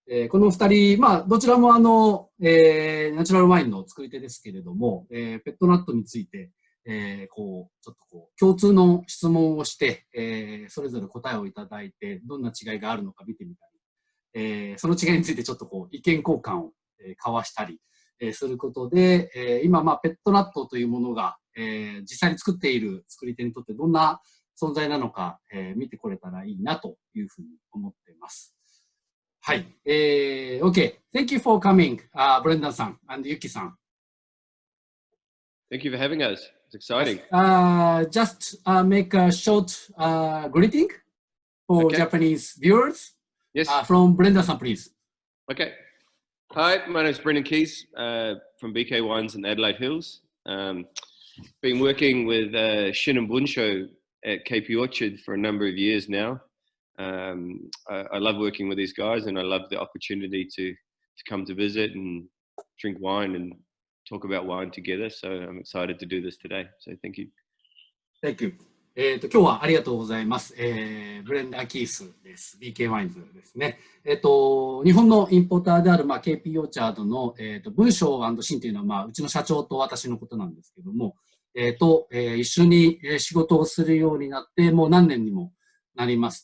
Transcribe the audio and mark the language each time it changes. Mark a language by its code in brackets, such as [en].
[ja] この二人、どちらもナチュラルワインの作り手ですけれども、ペットナットについて、ちょっと共通の質問をして、それぞれ答えをいただいて、どんな違いがあるのか見てみたり、その違いについてちょっと意見交換を、交わしたり、することで、今、ペットナットというものが、実際に作っている作り手にとってどんな存在なのか、見てこれたらいいなというふうに思っています。はい。OK. [en] Thank you for coming, Brendan さん and Yuki さん。 Thank you for having us. It's exciting. Just make a short greeting for Japanese viewers. Yes. From Brendan さん, please. Okay. Hi, my name is Brendan Keys from BK Wines in Adelaide Hills. Been working with Shin and Bunsho at kp Orchard for a number of years now. I love working with these guys, and I love the opportunity to come to visit and drink wine and talk about wine together. So I'm excited to do this today. So thank you. Thank you. [ja] 今日はありがとうございます。ブレンダー・キースです。 BK ワインズですね。日本のインポーターである、kp オーチャードの、文章&シンというのは、うちの社長と私のことなんですけども、一緒に仕事をするようになって、もう何年にもなります。